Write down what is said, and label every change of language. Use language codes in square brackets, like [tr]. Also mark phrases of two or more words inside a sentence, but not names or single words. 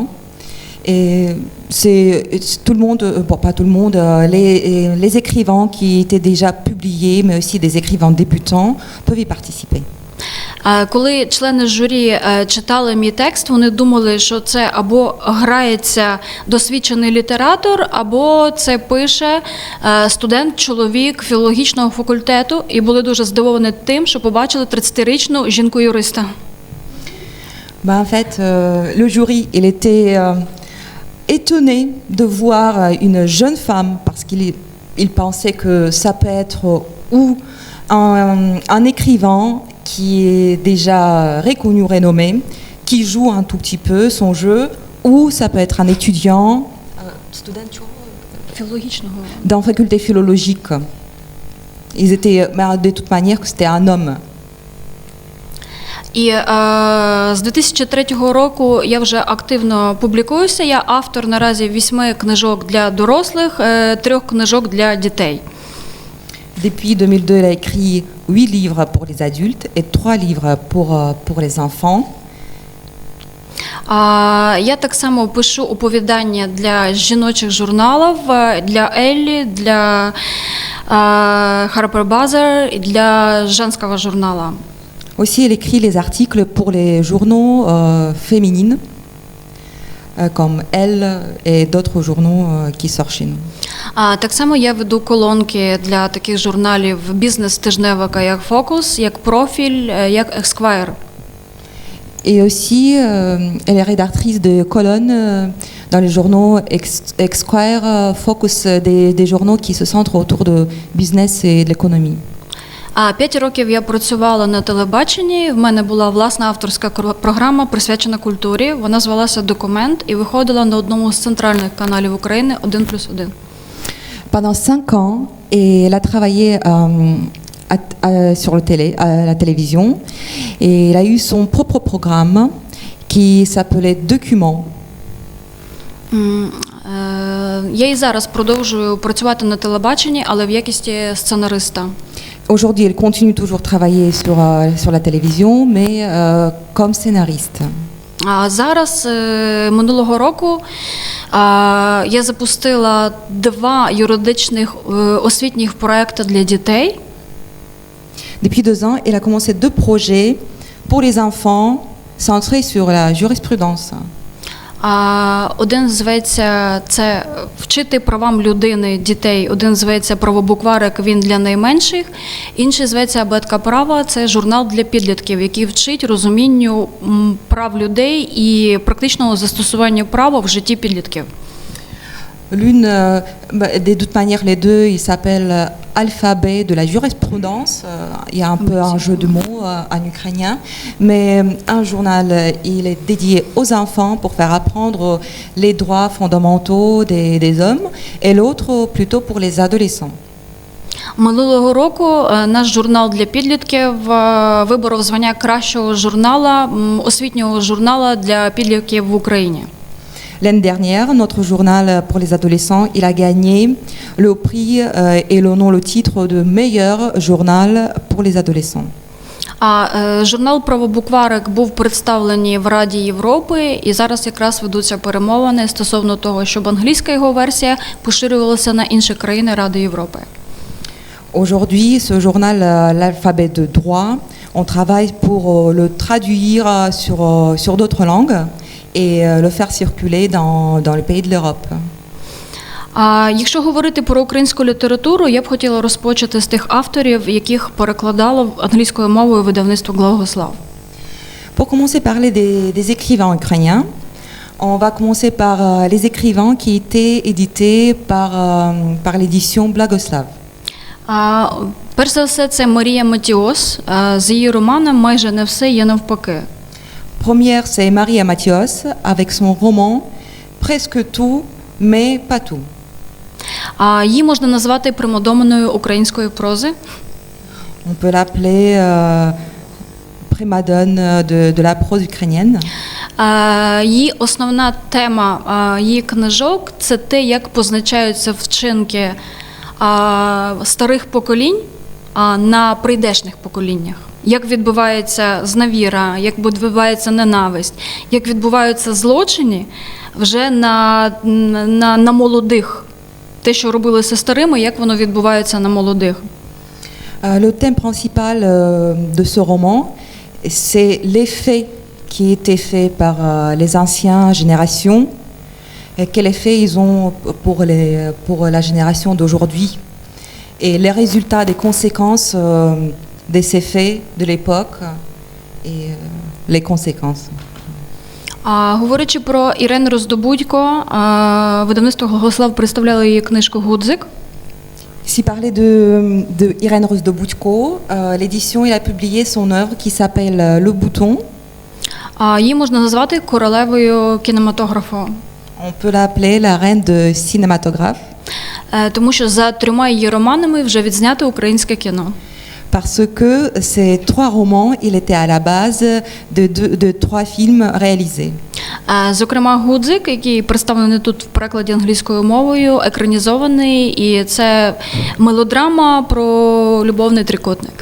[fr] Et c'est tout le monde, bon pas tout le monde, les écrivains qui étaient déjà publiés, mais aussi des écrivains débutants, peuvent y participer. [uk] Коли члени журі читали мій текст, вони думали, що це або грається досвідчений літератор, або це пише студент-чоловік філологічного факультету, і були дуже здивовані тим, що побачили 30-річну жінку-юриста. [fr] En fait, le jury, il était étonné de voir une jeune femme, parce qu'il pensait que ça peut être ou un écrivain qui est déjà reconnu, renommé, qui joue un tout petit peu son jeu, ou ça peut être un étudiant dans la faculté philologique. Ils étaient, de toute manière, que c'était un homme. [uk] І з 2003 року я вже активно публікуюся. Я автор наразі 8 книжок для дорослих, 3 книжок для дітей. [fr] Depuis 2002, elle a écrit 8 livres pour les adultes et 3 livres pour les enfants. [uk] Я так само пишу оповідання для жіночих журналів, для Еллі, для Harper Bazaar і для женського журнала. [fr] Aussi, elle écrit les articles pour les journaux féminines, comme Elle et d'autres journaux qui sortent chez nous. [uk] Так само я веду колонки для таких журналів бізнес-тижневика, як Focus, як Профіль, як Esquire. [fr] Et aussi, elle est rédactrice de colonnes dans les journaux Esquire, Focus, des journaux qui se centrent autour de business et de l'économie. [uk] 5 років я працювала на телебаченні, в мене була власна авторська програма, присвячена культурі. Вона звалася «Документ» і виходила на одному з центральних каналів України «1+1». [fr] Pendant 5 ans, et elle a travaillé sur la télévision, et elle a eu son propre programme qui s'appelait Document. [uk] Я і зараз продовжую працювати на телебаченні, але в якості сценариста. [fr] Aujourd'hui, elle continue toujours de travailler sur la télévision, mais comme scénariste. [uk] А зараз, минулого року, я запустила 2 юридичних освітніх проекти для дітей. [fr] Depuis 2 ans, elle a commencé 2 projets pour les enfants centrés sur la jurisprudence. [uk] Один зветься це вчити правам людини, дітей. Один зветься правобукварик, він для найменших. Інший зветься абетка права. Це журнал для підлітків, який вчить розумінню прав людей і практичного застосування права в житті підлітків. [fr] L'une, de toute manière, les deux, ils s'appellent Alphabet de la jurisprudence. Il y a un peu un jeu de mots en ukrainien. Mais un journal, il est dédié aux enfants pour faire apprendre les droits fondamentaux des hommes. Et l'autre, plutôt pour les adolescents. [uk] Минулого року наш журнал для підлітків виборов звання кращого журнала, освітнього журнала для підлітків в Україні. [fr] L'année dernière, notre journal pour les adolescents, il a gagné le prix et le titre de meilleur journal pour les adolescents. [uk] Журнал «Правобукварик» був представлений в Раді Європи, і зараз якраз ведуться перемовини стосовно того, щоб англійська його версія поширювалася на інші країни Ради Європи. [fr] Aujourd'hui, ce journal, l'alphabet de droit, on travaille pour le traduire sur d'autres langues et le faire circuler dans le pays de l'Europe. [uk] Якщо говорити про українську літературу, я б хотіла розпочати з тих авторів, яких перекладало англійською мовою видавництво «Благослав». [fr] Pour commencer à parler des écrivains ukrainiens, on va commencer par les écrivains qui étaient édités par l'édition Blagoslav. [uk] Перш за все, це Марія Матіос. З її романом «Майже не все є навпаки». [fr] Première, c'est Maria Mathios avec son roman Presque tout, mais pas tout. [uk] Її можна назвати примадонною української прози. [fr] On peut l'appeler primadone de la prose ukrainienne. [uk] Її основна тема її книжок – це те, як позначаються вчинки старих поколінь на прийдешніх поколіннях. Як відбувається зневіра, як відбувається ненависть, як відбуваються злочини вже на молодих. Те, що робилося старими, як воно відбувається на молодих. [fr] Le thème principal de ce roman, c'est les faits qui étaient faits par les anciennes générations. Et quel effet ils ont pour la génération d'aujourd'hui. Et les résultats des conséquences de ces faits de l'époque et les conséquences. [uk] Говорячи про Ірену Роздобудько, видавництво «Благослав» представляло її книжку «Гудзик». [fr] Si parler de Irène Rozdobutko, l'édition il a publié son œuvre qui s'appelle Le Bouton. [uk] Її можна назвати королевою кінематографу. [fr] On peut l'appeler la reine de cinématographe. [uk] Тому що за 3 її романами вже відзнято українське кіно. [fr] Parce que ces 3 romans, il était à la base de 3 films réalisés. [uk] Зокрема, «Гудзик», який представлений тут в перекладі англійською мовою, екранізований, і це мелодрама про любовний трикутник.